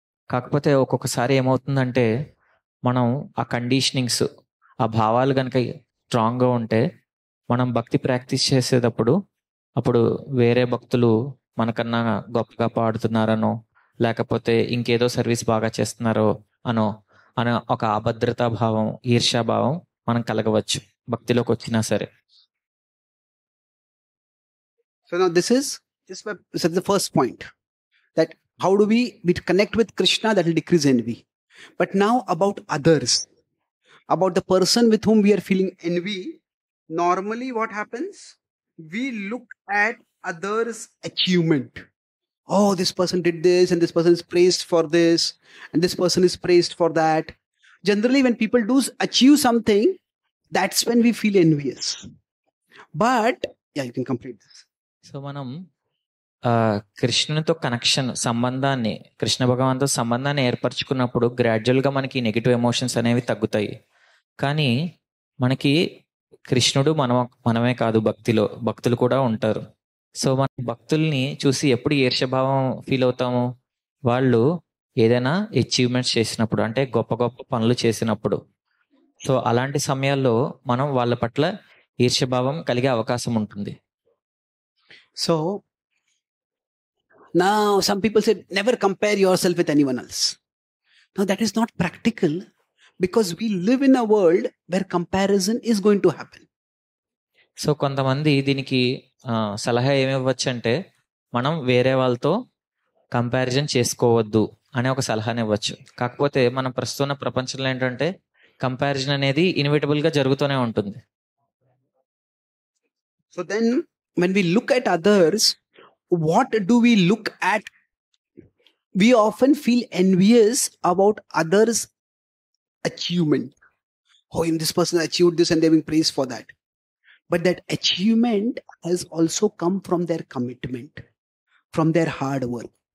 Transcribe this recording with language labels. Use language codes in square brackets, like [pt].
[te] కాకపోతే ఒక్కొక్కసారి ఏమవుతుందంటే మనం ఆ కండిషనింగ్స్ ఆ భావాలు కనుక స్ట్రాంగ్గా ఉంటే మనం భక్తి ప్రాక్టీస్ చేసేటప్పుడు అప్పుడు వేరే భక్తులు మనకన్నా గొప్పగా పాడుతున్నారనో లేకపోతే ఇంకేదో సర్వీస్ బాగా చేస్తున్నారో అనే ఒక అభద్రతా భావం ఈర్ష్యాభావం మనం కలగవచ్చు భక్తిలోకి వచ్చినా సరే. [en] So now this is the first point, that how do we connect with Krishna, that will decrease envy. But now about others, about the person with whom we are feeling envy, normally what happens? We look at others' achievement. Oh, this person did this and this person is praised for this and this person is praised for that. Generally when people do achieve something, that's when we feel envious. But yeah, you can complete this. [te] So మనం కృష్ణునితో సంబంధాన్ని కృష్ణ భగవాన్తో సంబంధాన్ని ఏర్పరచుకున్నప్పుడు గ్రాడ్యువల్గా మనకి negative emotions అనేవి తగ్గుతాయి. కానీ మనకి కృష్ణుడు మనమే కాదు, భక్తులు కూడా ఉంటారు. సో మన భక్తుల్ని చూసి ఎప్పుడు ఈర్ష్యభావం ఫీల్ అవుతాము? వాళ్ళు ఏదైనా అచీవ్మెంట్స్ చేసినప్పుడు, అంటే గొప్ప గొప్ప పనులు చేసినప్పుడు. సో అలాంటి సమయాల్లో మనం వాళ్ళ పట్ల ఈర్ష్యభావం కలిగే అవకాశం ఉంటుంది. [en] So now some people say never compare yourself with anyone else. Now that is not practical, because we live in a world where comparison is going to happen. [te] So కొంతమంది దీనికి సలహా ఏమివ్వచ్చు అంటే మనం వేరే వాళ్ళతో కంపారిజన్ చేసుకోవద్దు అనే ఒక సలహాని ఇవ్వచ్చు. కాకపోతే మనం ప్రస్తుతం ప్రపంచంలో ఏంటంటే కంపారిజన్ అనేది ఇన్విటబుల్గా జరుగుతూనే ఉంటుంది. [en] So then when we look at others, what do we look at? We often feel envious about others' achievement. Oh, this person achieved this and they're being praised for that. But that achievement has also come from their commitment, from their hard work.